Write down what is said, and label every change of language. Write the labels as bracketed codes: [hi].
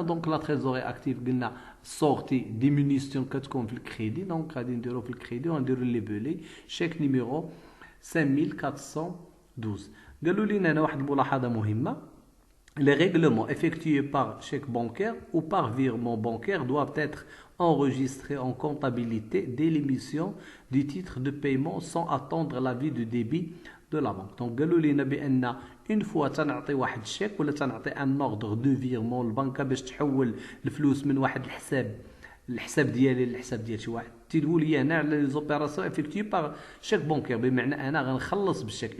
[ar] دونك لا تريزوري اكتيف قلنا سورتي ديمينيسيون كتكون في الكريدي. دونك غادي نديرو في الكريدي ونديرو لي بولي شيك نيميرو 5412. قالوا لينا هنا واحد الملاحظه مهمه: [fr] les règlements effectués par chèque bancaire ou par virement bancaire doivent être enregistrés en comptabilité dès l'émission du titre de paiement sans attendre l'avis de débit de la banque. [ar] Donc قالوا لينا بان اون فوا تنعطي واحد الشيك ولا تنعطي ان اوردر دو فيرمون للبنكه باش تحول الفلوس من واحد الحساب ديالي للحساب ديال شي واحد، تيقول لي هنا على لي زوبيراسيون افيكتيف باغ شيك بونكير، بمعنى انا غنخلص بالشيك.